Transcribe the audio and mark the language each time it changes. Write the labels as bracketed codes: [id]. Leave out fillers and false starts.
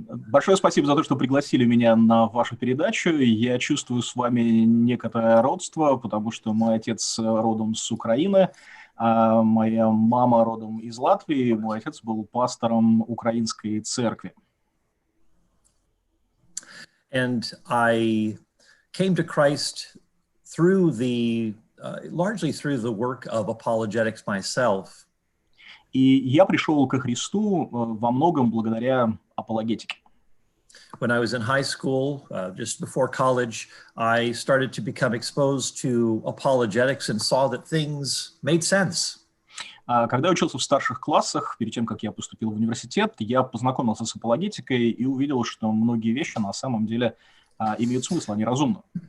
[ru] Большое спасибо за то, что пригласили меня на вашу передачу. Я чувствую с вами некоторое родство, потому что мой отец родом с Украины, а моя мама родом из Латвии. Мой отец был пастором украинской церкви. [en] And I came to Christ through the largely through the work of apologetics myself. [ru] И я пришел ко Христу во многом благодаря апологетике. [en] When I was in high school, just before college, I started to become exposed to apologetics and saw that things made sense. [ru] Когда я учился в старших классах, перед тем, как я поступил в университет, я познакомился с апологетикой и увидел, что многие вещи на самом деле имеют смысл, они разумны.